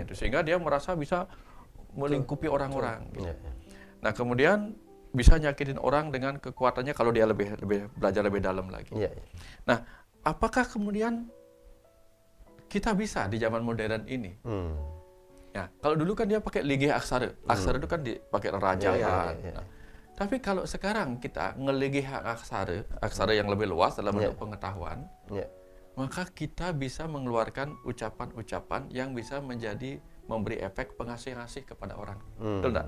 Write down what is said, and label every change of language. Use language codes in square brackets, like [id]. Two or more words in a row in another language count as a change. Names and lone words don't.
[id] Itu sehingga dia merasa bisa melingkupi orang-orang. Gitu. Ya, ya. Nah, kemudian bisa nyakitin orang dengan kekuatannya kalau dia lebih belajar lebih dalam lagi. Ya, ya. Nah, apakah kemudian kita bisa di zaman modern ini? Ya, kalau dulu kan dia pakai linggih aksara. Aksara itu kan dipakai rajaan. Ya. Nah, tapi kalau sekarang kita ngelinggih aksara yang lebih luas dalam bentuk pengetahuan, Ya. maka kita bisa mengeluarkan ucapan-ucapan yang bisa memberi efek pengasih-ngasih kepada orang. Betul enggak?